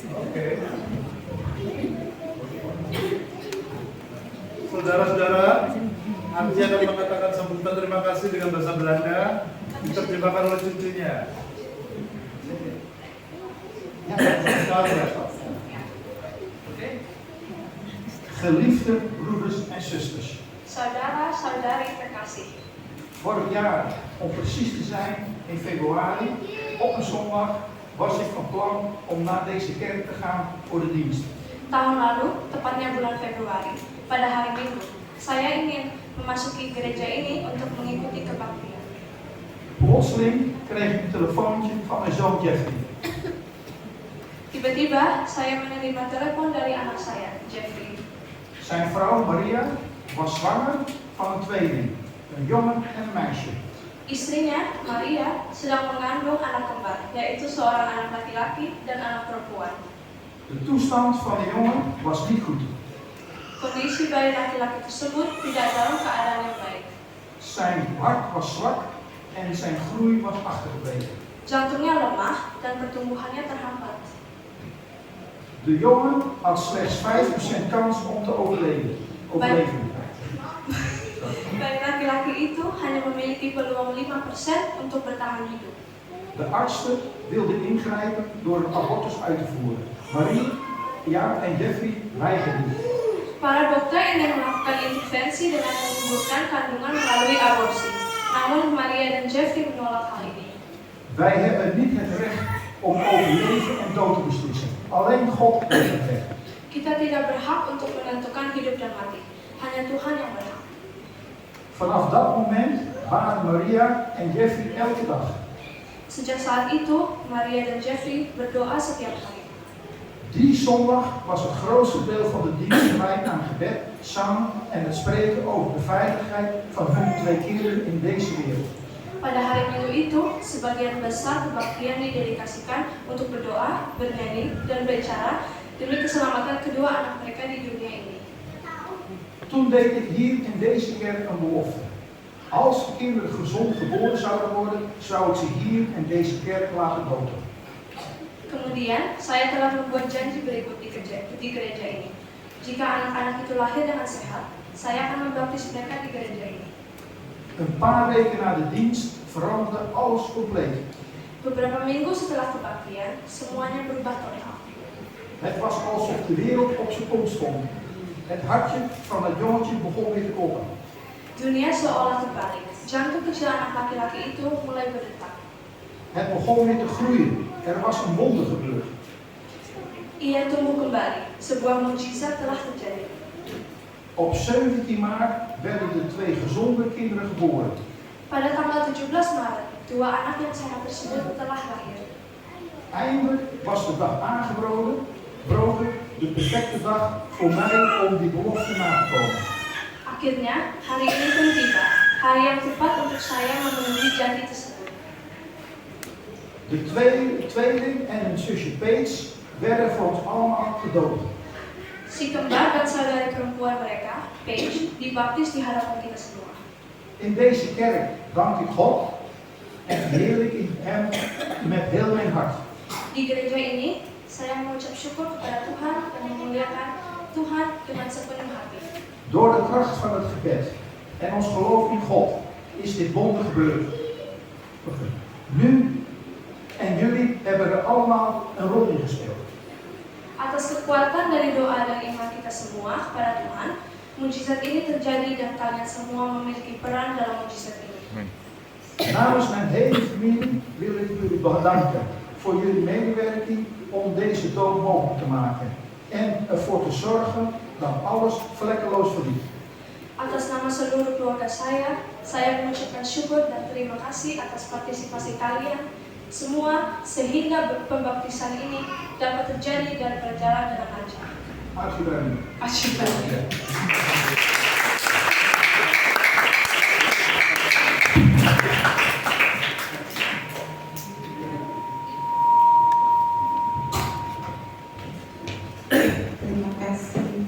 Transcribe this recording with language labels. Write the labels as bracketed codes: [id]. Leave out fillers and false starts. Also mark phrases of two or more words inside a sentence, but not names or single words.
[id] Okay. Saudara-saudara, Arji akan mengatakan sambutan terima kasih dengan bahasa Belanda, diterjemahkan oleh cucunya. [nl] Geliefde broeders en zusters. [id] Saudara-saudari terkasih. [nl] Vorig jaar, om precies te zijn, in februari, op een zondag, was ik van plan om naar deze kerk te gaan voor de dienst. [id] Tahun lalu, tepatnya bulan Februari, pada hari Minggu, saya ingin memasuki gereja ini untuk mengikuti kebaktian. [nl] Plotseling kreeg ik een telefoontje van mijn zoon Jeffrey. [id] Tiba-tiba, saya menerima telepon dari anak saya, Jeffrey. [nl] Zijn vrouw Maria was zwanger van een tweeling, een jongen en een meisje. [id] Istrinya, Maria, sedang mengandung anak kembar, yaitu seorang anak laki-laki dan anak perempuan. [nl] De toestand van de jongen was niet goed. [id] Kondisi bayi laki-laki tersebut tidak dalam keadaan yang baik. [nl] Zijn hart was zwak en zijn groei was achtergebleven. [id] Jantungnya lemah dan pertumbuhannya terhambat. [nl] De jongen had slechts 5% kans om te overleven. [id] itu hanya memiliki peluang 5% untuk bertahan hidup. [nl] De artsen wilden ingrijpen door een abortus uit te voeren. Marie, ja en Jeffrey weigerden. [id] Para dokter ingin melakukan intervensi dengan menggugurkan kandungan melalui aborsi. Namun Maria dan Jeffrey menolak hal ini. [nl] Wij hebben niet het recht om over leven en dood te beslissen. Alleen God heeft het recht. [id] Kita tidak berhak untuk menentukan hidup dan mati. Hanya Tuhan yang berhak. [nl] Vanaf dat moment baden Maria en Jeffrey elke dag. [id] Sejak saat itu, Maria dan Jeffrey berdoa setiap hari. [nl] Die zondag was het grootste deel van de dienst gewijd aan gebed, zang en het spreken over de veiligheid van hun 2 kinderen in deze wereld. [id] Pada hari Minggu itu, sebagian besar kebaktian didedikasikan untuk berdoa, bernyanyi, dan berbicara demi keselamatan kedua anak mereka di dunia ini. [nl] Toen deed ik hier in deze kerk een belofte. Als de kinderen gezond geboren zouden worden, zou ik ze hier in deze kerk laten dopen. [id] Kemudian, saya telah membuat janji berikut di gereja ini. Jika anak-anak itu lahir dengan sehat, saya akan membaptis mereka di gereja ini. [nl] Een paar weken na de dienst veranderde alles compleet. [id] Beberapa minggu setelah kebaktian, semuanya berubah totaal. [nl] Het was alsof de wereld op zijn kop stond. Het hartje van het jongetje begon weer te kloppen. [id] Dunia seolah terbalik. Jantung kecil anak laki-laki itu mulai berdetak. [nl] Het begon weer te groeien. Er was een wonder gebeurd. [id] Ia tumbuh kembali. Sebuah mukjizat telah terjadi. [nl] Op 17 maart werden de 2 gezonde kinderen geboren. [id] Pada tanggal 17 Maret, 2 anak yang sehat tersebut telah lahir. [nl] Eindelijk was de dag aangebroken, de perfecte dag voor mij om die belofte na te komen. [id] Akhirnya, hari ini pun tiba. Hari yang tepat untuk saya memenuhi janji tersebut. [nl] De tweeling en hun zusje Peets werden voor ons allemaal gedoopt. [id] Si kembar dan saudari perempuan mereka, Paige, dibaptis di hadapan kita semua. [nl] In deze kerk dank ik God en verheerlijk ik hem met heel mijn hart. [id] Di gereja ini, saya mengucap syukur kepada Tuhan dan memuliakan Tuhan dengan sepenuh hati. [nl] Door de kracht van het gebed en ons geloof in God is dit wonder gebeurd. Nu en jullie hebben er allemaal een rol in gespeeld. [id] Atas kekuatan dari doa dan iman kita semua kepada Tuhan, mujizat ini terjadi dan kalian semua memiliki peran dalam mujizat ini. [nl] Namens mijn hele familie wil ik jullie bedanken voor jullie medewerking om deze doop mogelijk te maken en ervoor te zorgen dat alles vlekkeloos verliep. [id] Atas nama seluruh keluarga saya mengucapkan syukur dan terima kasih atas partisipasi kalian semua sehingga pembaptisan ini dapat terjadi dan berjalan dengan lancar. [nl] Alsjeblieft. [id] Terima kasih.